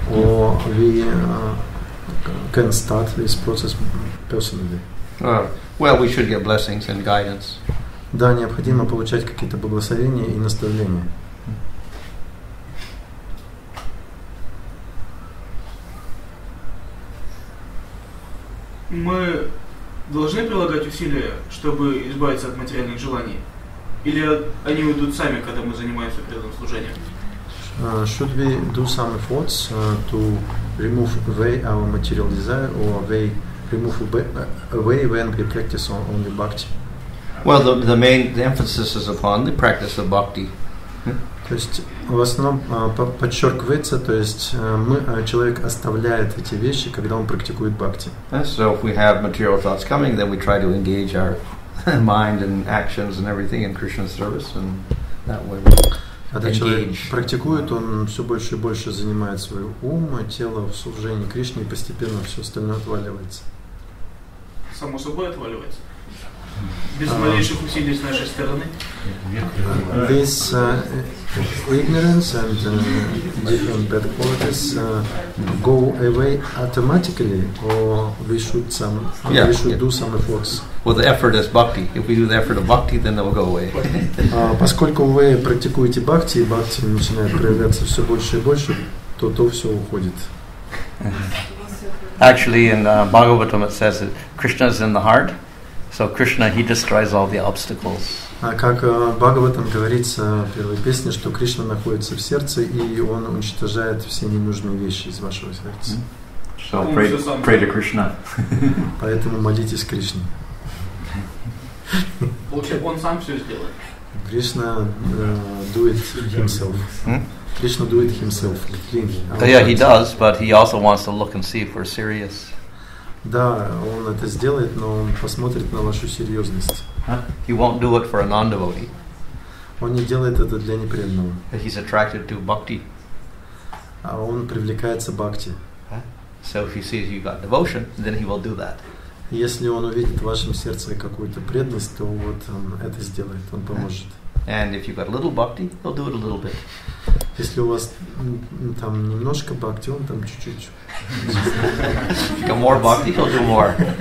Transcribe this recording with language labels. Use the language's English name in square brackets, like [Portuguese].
[English] Or we can start this process personally? Well, we should get blessings and guidance. [Russian] Да, необходимо получать какие-то благословения и наставления. Мы должны прилагать усилия, чтобы избавиться от материальных желаний? Или они уйдут сами, когда мы занимаемся преданным служением? [English] Should we do some efforts to remove away our material desire, or they remove away when we practice only bhakti? Well, the emphasis is upon the practice of bhakti. [Russian] То есть в основном подчеркивается, то есть человек оставляет эти вещи, когда он практикует бхакти. [English] So if we have material thoughts coming, then we try to engage our mind and actions and everything in Krishna's service, and that way we [Russian] Когда человек практикует, он все больше и больше занимает свой ум, тело в служении Кришне, и постепенно все остальное отваливается. Само собой отваливается? Без малейших усилий с нашей стороны? [English] This ignorance and different bad qualities go away automatically, or we should do some efforts. Well, the effort is bhakti. If we do the effort of bhakti, then it will go away. [Russian] Поскольку вы практикуете бхакти, и бхакти начинает проявляться все больше и больше, то все уходит. [English] Actually, in Bhagavatam it says that Krishna is in the heart. So Krishna, he destroys all the obstacles. [Russian] Как в Бхагаватам говорится в первой песне, что Кришна находится в сердце, и он уничтожает все ненужные вещи из вашего сердца. [English] So pray to Krishna. [Russian] Поэтому молитесь Кришне. Лучше он сам все сделает. [English] Krishna do it himself. Krishna do it himself. Yeah, he does, but he also wants to look and see if we're serious. [Russian] Да, он это сделает, но он посмотрит на вашу серьезность. [English] He won't do it for a non-devotee. [Russian] Он не делает это для непреданного. [English] He's attracted to bhakti. [Russian] А он привлекается бхакти. [English] So if he sees you got devotion, then he will do that. [Russian] Если он увидит в вашем сердце какую-то преданность, то вот он это сделает, он поможет. [English] And if you got a little bhakti, he'll do it a little bit. [Russian] Если у вас там немножко бхакти, он там чуть-чуть. [English] If you got more bhakti, he'll do more.